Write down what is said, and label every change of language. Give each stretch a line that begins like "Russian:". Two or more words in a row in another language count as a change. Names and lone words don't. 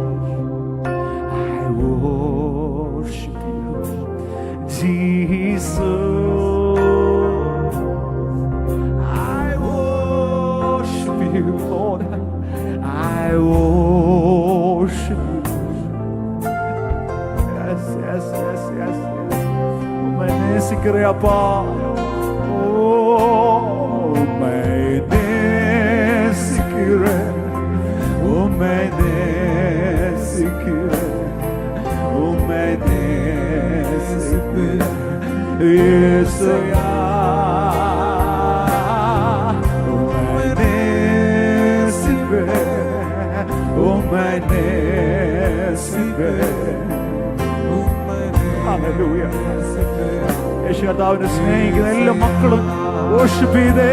English: I worship you, Jesus. I worship you, Lord. I worship you. Yes, yes, yes, yes, yes. Umensikre apa? Oh, umensikre. Umensikre. Umensikre. Yesaya. Hallelujah.
Malayalam: യേശുദാവിനെ സ്നേഹിക്കുന്ന എല്ലാ മക്കളും worship ചെയ്തേ.